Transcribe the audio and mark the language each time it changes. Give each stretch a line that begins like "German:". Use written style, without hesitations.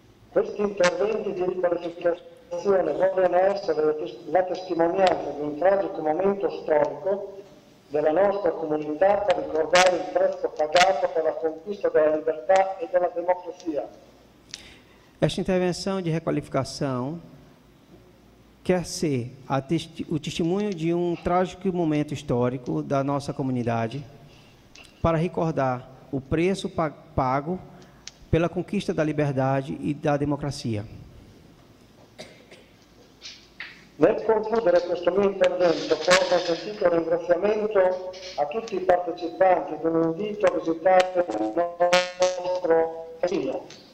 Italian: Questi interventi di riqualificazione vogliono essere la testimonianza di un tragico momento storico della nostra comunità per ricordare il prezzo pagato per la conquista della libertà e della democrazia.
Portuguese: Esta intervenção de requalificação quer ser o testemunho de um trágico momento histórico da nossa comunidade, para recordar o preço pago pela conquista da liberdade e da democrazia.
Italian: Nel concludere questo mio intervento, porto sentito un ringraziamento a tutti i partecipanti ed un invito a visitare il nostro casino.